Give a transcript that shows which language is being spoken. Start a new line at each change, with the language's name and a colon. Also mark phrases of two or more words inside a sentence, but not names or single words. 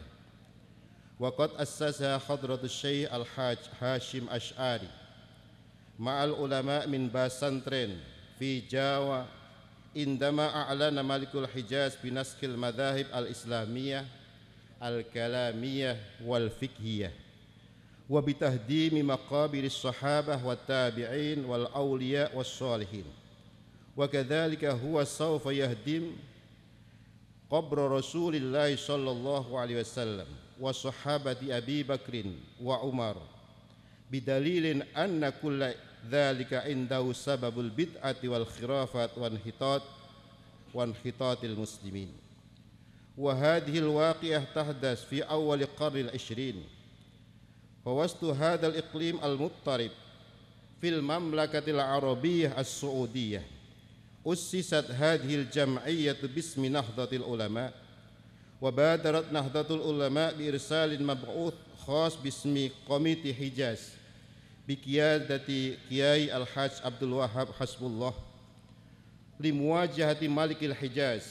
Arabic: وقد أسس حضرة الشيخ الحاج Hashim Asy'ari مع العلماء من Basantren في Jawa عندما أعلن ملك Hijaz بنسخ المذاهب الإسلامية الكلامية والفقهية وبتهديم مقابر الصحابة والتابعين والأولياء والصالحين وكذلك هو سوف يهدم قبر رسول الله صلى الله عليه وسلم وصحابة Abi Bakrin وUmar بدليل أن كل ذلك عنده سبب البدعة والخرافات وانحطاط المسلمين. وهذه الواقعة تحدث في أول قرن الـ20 فوسط هذا الإقليم المضطرب في المملكة العربية السعودية أسست هذه الجمعية باسم Nahdlatul Ulama وبادرت Nahdlatul Ulama بإرسال مبعوث خاص باسم Komite Hijaz بقيادة Kiai الحاج Abdul Wahhab Hasbullah لمواجهة ملك Hijaz.